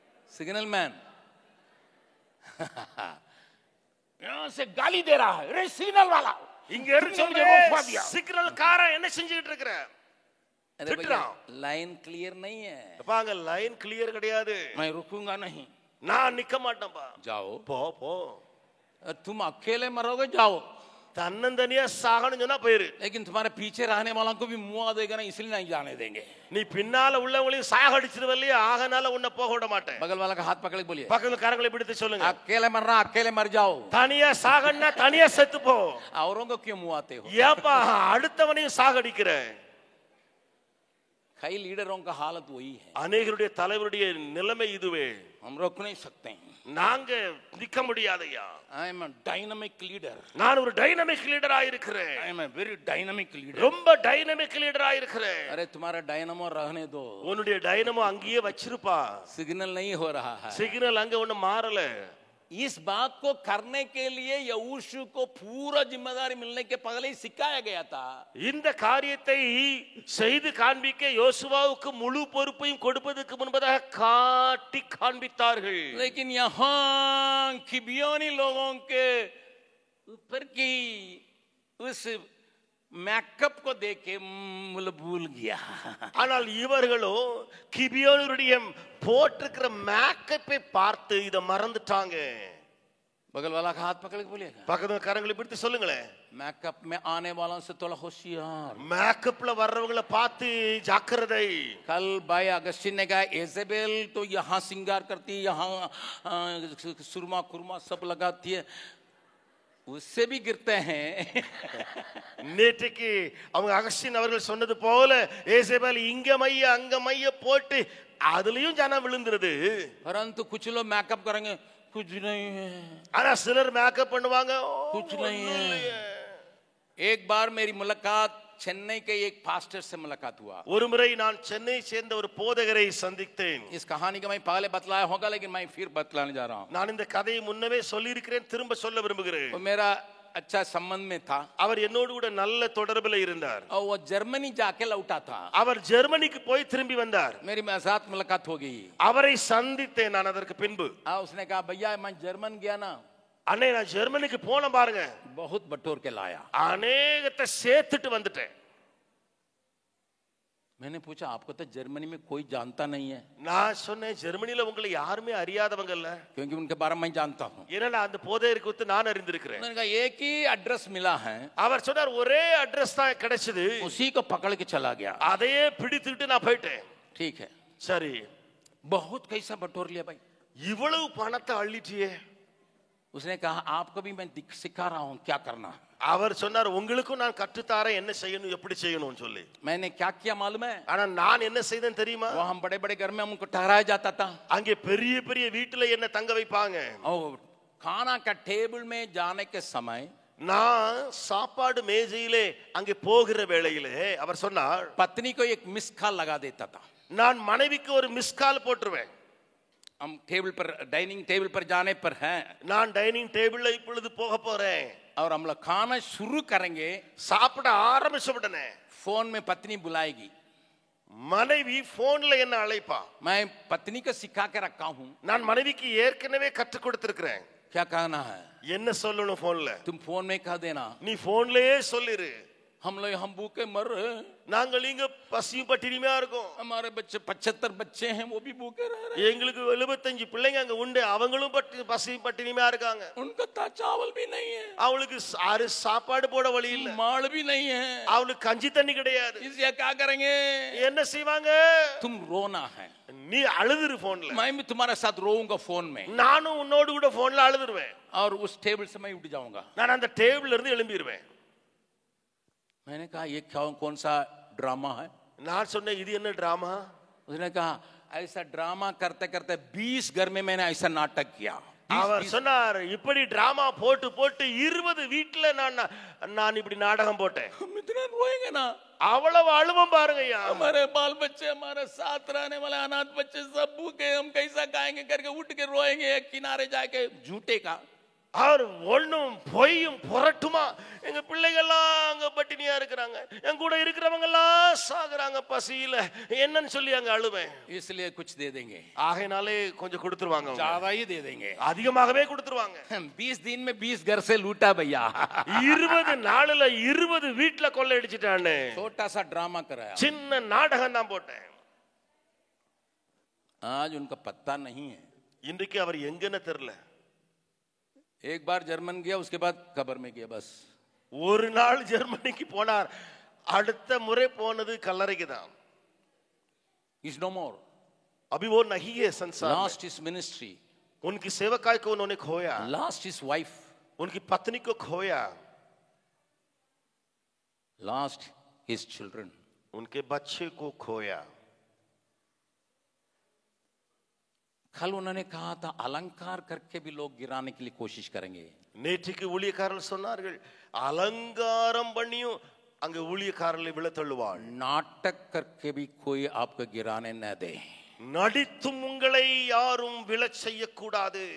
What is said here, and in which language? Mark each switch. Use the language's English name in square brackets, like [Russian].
[Hindi] Signal man यहां से गाली दे रहा है, रे सिग्नल वाला, [Tamil] இங்க இருந்து சிக்னல் காரன் என்ன செஞ்சுக்கிட்டு இருக்கிற? [Hindi] अरे भैया लाइन क्लियर नहीं है, [Tamil] பாங்க லைன் கிளியர் கிடையாது. [Hindi] मैं रुकूंगा नहीं, [Tamil] நான் நிக்க மாட்டேன்பா. [Hindi] जाओ [Tamil] போ போ. [Hindi] तुम अकेले मरोगे, जाओ. [Tamil] தன்னந்தனியா சாகணும் சொன்னா போயிரு. [Hindi] लेकिन तुम्हारे पीछे रहने वालों को भी मुआ देगा ना, इसलिए नहीं जाने देंगे. [Tamil] நீ பின்னால உள்ளவங்களையும் சாகடிச்சிருவல்லையா, ஆகனால உன்னை போக விட மாட்டேன். [Hindi] बगल वाला का हाथ पकड़ के बोलिए, [Tamil] பக்கத்துல காரங்களை பிடித்து சொல்லுங்க, [Hindi] अकेले मरना अकेले मर जाओ, [Tamil] தனியா சாகணும்னா தனியா செத்து போ. [Hindi] औरों को क्यों मुआते हो? [Tamil] ஏப்பா அடுத்தவனையும் சாகடிக்கிற? [Hindi] कई लीडरों का हालत वही है, [Tamil] அநேகருடைய தலைவருடைய நிலைமை இதுவே. [Hindi] हम रोक नहीं सकते हैं. [Tamil] நாங்க நிக்க முடியாதையா. [English] I am a dynamic leader, [Tamil] நான் ஒரு டைனமிக் லீடரா இருக்கிறேன். [English] I am a very dynamic leader. [Tamil] ரொம்ப டைனமிக் லீடரா இருக்கிறேன். [Hindi] अरे तुम्हारा डायनामो रहने दो, [Tamil] உன்னுடைய டைனமோ அங்கேயே வச்சிருப்பா. [Hindi] सिग्नल नहीं हो रहा है. [Tamil] சிக்னல் அங்க ஒண்ணு மாறல. [Hindi] इस बात को करने के लिए यहोशू को पूरा जिम्मेदारी मिलने के पहले ही सिखाया गया था. [Tamil] இந்த காரியத்தை செய்து காண்பிக்க யோசுவாவுக்கு முழு பொறுப்பையும் கொடுப்பதற்கு முன்பதாக காட்டி காண்பித்தார்கள். [Hindi] लेकिन यहाँ किबियोनी लोगों के ऊपर की उस மேக்கப் को देख के भूल गया. [Tamil] ஆனால் இவர்களோ கிபியோனுடைய போட்டிருக்கிற மேக்கப்பை பார்த்து இத மறந்துட்டாங்க. [Hindi] बगल वाला का हाथ पकड़ के बोलिएगा, [Tamil] பக்கத்துல கரங்களை பிடித்து சொல்லுங்களேன், [Hindi] மேக்கப் में आने वालों से थोड़ा होशियार. [Tamil] மேக்கப்ல வர்றவங்களை பார்த்து ஜாக்கிரதை. [Hindi] कल भाई अगस्टिन ने कहा एजेबेल तो यहाँ सिंगार करती है, यहाँ सुरमा कुरमा सब लगाती है, उससे भी गिरते हैं. [Tamil] நேற்றுக்கு அவங்க அகஸ்டின் அவர்கள் சொன்னது போல ஏசேபேல் இங்க மைய அங்க மைய போட்டு அதுலயும் ஜனம் விழுந்துருது. [Hindi] परंतु कुछ लोग मेकअप करेंगे, कुछ नहीं है. [Tamil] ஆனா சிலர் மேக்கப் பண்ணுவாங்க, [Hindi] कुछ नहीं है. एक बार मेरी मुलाकात चेन्नई के एक पास्टर से मुलाकात हुआ. [Tamil] ஒரு முறை நான் சென்னை சேர்ந்த ஒரு போதகரை சந்தித்தேன். [Hindi] इस कहानी का मैं पहले बतलाया होगा, लेकिन मैं फिर बतलाने जा रहा हूँ. [Tamil] நான் இந்த கதையை முன்னவே சொல்லி இருக்கிறேன், திரும்ப சொல்ல விரும்புகிறேன். [Hindi] वो मेरा अच्छा संबंध में था. [Tamil] அவர் என்னோடு கூட நல்ல தொடர்புல இருந்தார். [Hindi] और वो जर्मनी जाके लौटा था. [Tamil] அவர் ஜெர்மனிக்கு போய் திரும்பி வந்தார். [Hindi] मेरी साथ मुलाकात हो गई. [Tamil] அவரை சந்தித்தேன் நான் அதற்கு பின்பு. [Hindi] उसने कहा भैया मैं जर्मन गया ना, [Tamil] அண்ணே நான் ஜெர்மனிக்கு போன பாருங்க, [Hindi] बहुत बटोर के लाया. [Tamil] அநேகத்தை சேர்த்துட்டு வந்துட்டேன். [Hindi] मैंने पूछा आपको तो जर्मनी में कोई जानता नहीं है? [Tamil] நான் சொன்னேன் ஜெர்மனில உங்களை யாருமே அறியாதவங்க இல்ல, [Hindi] क्योंकि उनके बारे में मैं जानता हूँ. [Tamil] ஏன்னா அந்த போதையரை குறித்து நான் அறிந்திருக்கிறேன். [Hindi] उन्होंने कहा एक ही एड्रेस मिला है, [Tamil] அவர் சொன்னார் ஒரே அட்ரஸ் தான் கிடைச்சது, [Hindi] उसी को पकड़ के चला गया. [Tamil] அதையே பிடித்துட்டு நான் போயிட்டேன். [Hindi] ठीक है, [Tamil] சரி, [Hindi] बहुत कैसा बटोर लिया भाई. [Tamil] இவ்வளவு பணத்தை அள்ளிட்டியே. [Hindi] उसने कहा आपको भी मैं सिखा रहा हूँ क्या करना. [Tamil] அவர் சொன்னார் உங்களுக்கும் நான் கற்றுத்தாரேன் என்ன செய்யணும் எப்படி செய்யணும்னு சொல்லி. [Hindi] मैंने क्या किया मालूम है? [Tamil] ஆனா நான் என்ன செய்தேன் தெரியுமா? [Hindi] वो हम बड़े बड़े घर में हमको ठहराया जाता था. [Tamil] அங்கே பெரிய பெரிய வீட்டுல என்ன தங்க வைப்பாங்க. [Hindi] और खाना का टेबल में जाने के समय [Tamil] நான் சாப்பாடு மேஜையிலே அங்கே போகிற வேளையிலே அவர் சொன்னார் [Hindi] पत्नी को एक मिस कॉल लगा देता था. [Tamil] நான் மனைவிக்கு ஒரு மிஸ் கால் போட்டுருவேன். [Hindi] हम टेबल पर डाइनिंग टेबल पर जाने पर हैं, [Tamil] நான் டைனிங் டேபிள்ல இப்பொழுது போக போறேன், [Hindi] और हम लोग खाना शुरू करेंगे, [Tamil] சாப்பிட ஆரம்பிச்ச உடனே [Hindi] फोन में पत्नी बुलाएगी. [Tamil] மனைவி போன்ல என்ன அழைப்பா. [Hindi] मैं पत्नी को सिखा के रखा हूं. [Tamil] நான் மனைவிக்கு ஏற்கனவே கற்றுக் கொடுத்திருக்கிறேன். [Hindi] क्या कहना है? [Tamil] என்ன சொல்லணும் போன்ல? [Hindi] तुम फोन में कह देना. [Tamil] நீ போன்லயே சொல்லிரு. [Hindi] हम लोग हम भूखे मर रहे हैं. [Tamil] நாங்கள் இங்க பசியும் பட்டினியுமா இருக்கோம். [Hindi] हमारे बच्चे 75 बच्चे हैं, वो भी भूखे रह रहे हैं. [Tamil] எங்களுக்கு 75 பிள்ளைங்க அங்க உண்டு, அவங்களும் பசியும் பட்டினியுமா இருக்காங்க. [Hindi] उनका चावल भी नहीं है. [Tamil] அவளுக்கு சாப்பாடு போட வழி இல்ல. [Hindi] माल भी नहीं है. [Tamil] அவளுக்கு கஞ்சி தண்ணி கிடையாது. [Hindi] इसलिए क्या करेंगे? [Tamil] என்ன செய்வாங்க? [Hindi] तुम रोना है. [Tamil] நீ அழுதுரு போன்ல. [Hindi] मैं भी तुम्हारे साथ रोऊंगा फोन में. [Tamil] நானும் உன்னோடு கூட போன்ல அழுதுருவேன். [Hindi] और उस टेबल से मैं उठ जाऊंगा. [Tamil] நான் அந்த டேபிள்ல இருந்து எழும்பிடுவேன். [Hindi] मैंने कहा ये कौन सा ड्रामा है? [Tamil] நான் சொன்னேன் இது என்ன டிராமா? [Hindi] उसने कहा ऐसा ड्रामा करते करते 20 घर में मैंने ऐसा नाटक किया. [Tamil] அவர் சொன்னார் இப்படி டிராமா போட்டு போட்டு 20 வீட்ல நான் இப்படி நாடகம் போட்டேன். [Hindi] हम इतना रोएंगे ना. [Tamil] அவ்வளவு அழுவம் பாருங்கய்யா. [Hindi] हमारे बाल बच्चे हमारे साथ रहने वाले अनाथ बच्चे सब भूखे, हम कैसा खाएंगे करके उठ के रोएंगे किनारे जाके झूठे का. [Tamil] அவர் ஒண்ணும் பொய்யும் புரட்டுமா. எங்க பிள்ளைகள்லாம் அங்க பட்டினியா இருக்கிறாங்க, என் கூட இருக்கிறவங்க எல்லாம் சாகுறாங்க பசியில, என்னன்னு சொல்லி அங்க அழுவேன். [Hindi] इसलिए कुछ दे देंगे. [Tamil] ஆகையினாலே கொஞ்சம் கொடுத்துருவாங்க, [Hindi] ज्यादा ही दे देंगे, [Tamil] அதிகமாகவே கொடுத்துருவாங்க. [Hindi] 20 दिन में 20 घर से लूटा भैया. [Tamil] 20 நாளுல 20 வீட்ல கொள்ளை அடிச்சிட்டானே. [Hindi] छोटा सा ड्रामा कराया, [Tamil] சின்ன நாடகம் தான் போட்டேன். [Hindi] आज उनका पत्ता नहीं है. [Tamil] இன்றைக்கு அவர் எங்கன்னு தெரியல. [Hindi] एक बार जर्मन गया, उसके बाद कब्र में गया बस. [Tamil] ஒரு நாள் ஜெர்மனிக்கு போனார், அடுத்த முறை போனது கல்லறைக்கு தான். [English] Is no more. [Hindi] अभी वो नहीं है संसार में. [English] Lost his ministry. [Hindi] उनकी सेवकाई को उन्होंने खोया. [English] Lost his wife. [Hindi] उनकी पत्नी को खोया. [English] Lost his children. [Hindi] उनके बच्चे को खोया. कल उन्होंने कहा था अलंकार करके भी लोग गिराने के लिए कोशिश करेंगे. [Tamil] நேற்றுக்கு ஊழியக்காரர்கள் சொன்னார்கள் அலங்காரம் பண்ணியும் அங்க ஊழியக்காரர்களை விழ தள்ளுவாள். [Hindi] नाटक करके भी कोई आपको गिराने न दे. [Tamil] நடித்தும் உங்களை யாரும் விழச் செய்யக்கூடாது.